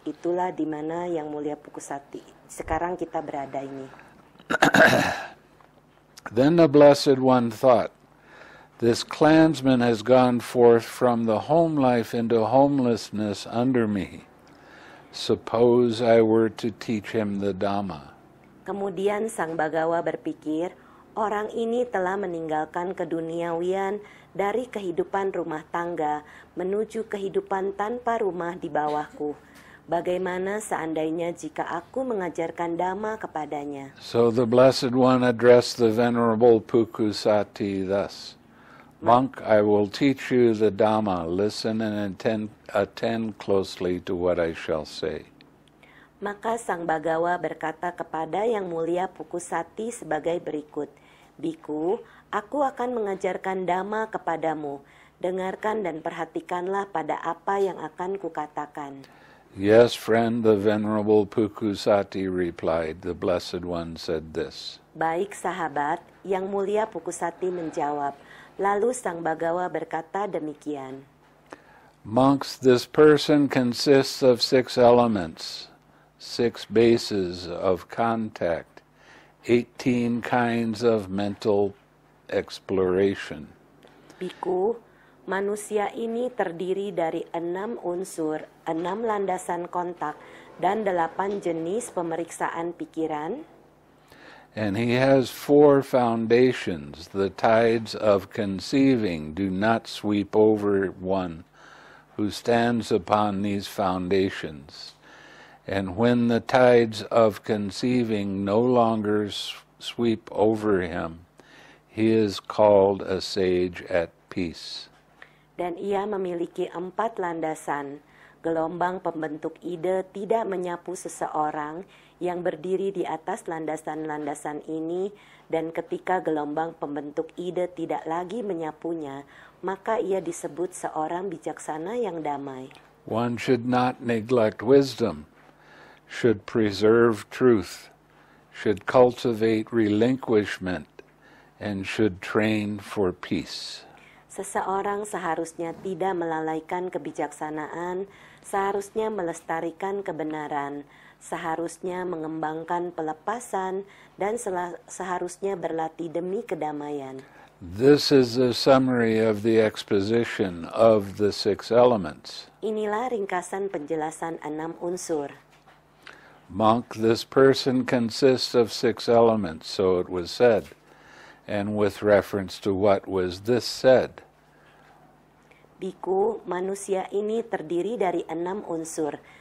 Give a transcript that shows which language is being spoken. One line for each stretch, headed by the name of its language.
Indonesian: Itulah di mana Yang Mulia Pukusati sekarang kita berada ini.
English: Then the Blessed One thought, this clansman has gone forth from the home life into homelessness under me. Suppose I were to teach him the Dhamma.
Indonesian: Kemudian Sang Bagawa berpikir, orang ini telah meninggalkan keduniawian dari kehidupan rumah tangga menuju kehidupan tanpa rumah di bawahku. Bagaimana seandainya jika aku mengajarkan Dhamma kepadanya?
English: So the Blessed One addressed the Venerable Pukusati thus, Monk, I will teach you the Dhamma. Listen and attend closely to what I shall say.
Indonesian: Maka Sang Bagawa berkata kepada Yang Mulia Pukusati sebagai berikut, Biku, aku akan mengajarkan dhamma kepadamu. Dengarkan dan perhatikanlah pada apa yang akan kukatakan.
English: Yes, friend, the Venerable Pukusati replied. The Blessed One said this.
Indonesian: Baik sahabat, Yang Mulia Pukusati menjawab. Lalu Sang Bagawa berkata demikian.
English: Monks, this person consists of 6 elements, 6 bases of contact, 18 kinds of mental exploration.
Indonesian: Biku, manusia ini terdiri dari 6 unsur, 6 landasan kontak, dan 8 jenis pemeriksaan pikiran.
English: And he has 4 foundations. The tides of conceiving do not sweep over one who stands upon these foundations. And when the tides of conceiving no longer sweep over him, he is called a sage at peace.
Indonesian: Dan ia memiliki 4 landasan. Gelombang pembentuk ide tidak menyapu seseorang yang berdiri di atas landasan-landasan ini, dan ketika gelombang pembentuk ide tidak lagi menyapunya, maka ia disebut seorang bijaksana yang damai.
English: One should not neglect wisdom, should preserve truth, should cultivate relinquishment, and should train for peace.
Indonesian: Seseorang seharusnya tidak melalaikan kebijaksanaan, seharusnya melestarikan kebenaran, seharusnya mengembangkan pelepasan, dan seharusnya berlatih demi kedamaian.
English: This is a summary of the exposition of the 6 elements.
Indonesian: Inilah ringkasan penjelasan 6 unsur.
English: Monk, this person consists of 6 elements, so it was said. And with reference to what was this said?
Indonesian: Biku, manusia ini terdiri dari 6 unsur.